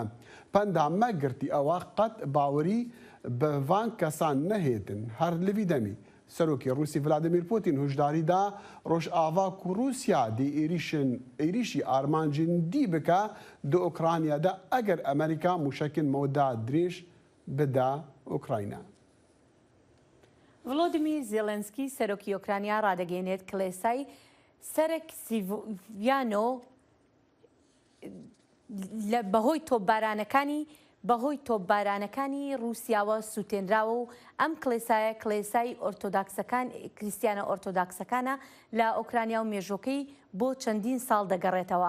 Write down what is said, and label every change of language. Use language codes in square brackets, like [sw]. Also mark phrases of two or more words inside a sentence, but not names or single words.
[ku] Penda me girtî ew qet bawerî bi van kesan nehêtin her li vî demî. Serokê Rûsî Vladimir Putin hûjdarî da Rojava ku Rûsya dê êrişî armancên dî bike di Ukrayna de eger Amerîka mûşekên mewda dirêj bide Ukrayna. [ckb] ڤڵۆدیمیر زێلێنسکی سەرۆکی ئۆکرانیا ڕادەگەێنێت کلێسای سەرک سیڤیانۆ بەهۆی تۆپبارانەکانی رووسیاوە سووتێنراوە و ئەم کلێسایە کلێسای کریستیانە ئۆرتۆداکسەکانە لە ئۆکرانیا و مێژۆکەی بۆ چەندین ساڵ دەگەڕێتەوە.